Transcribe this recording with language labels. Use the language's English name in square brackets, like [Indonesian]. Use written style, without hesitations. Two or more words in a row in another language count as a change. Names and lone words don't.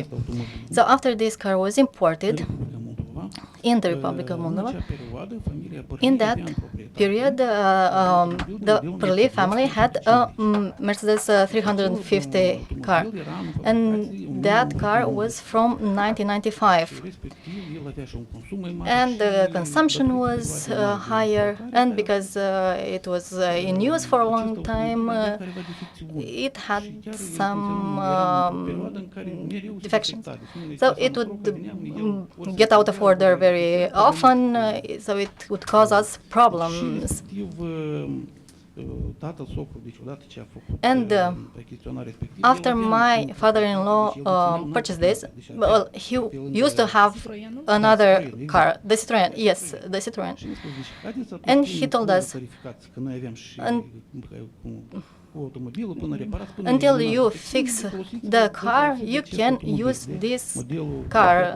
[English] So after this car was imported in the Republic of Moldova, in that period, the Pîrlii family had a Mercedes 350 car, and that car was from 1995. [Romanian] respectiv el avea și un consum mai mare [English] And the [Romanian] și [English] consumption was higher, and because it was in use for a long time, it had some defections. So it would get out of order very often, so it would cause us problems. [Romanian] tatăl, socrul, deci odată ce a făcut [English] And [Romanian] achiziționarea respectivă, [English] after my father-in-law purchased this, well, he used to have another car, the Citroen. Yes, the Citroen. And he told us, until you fix the car, you can use this car.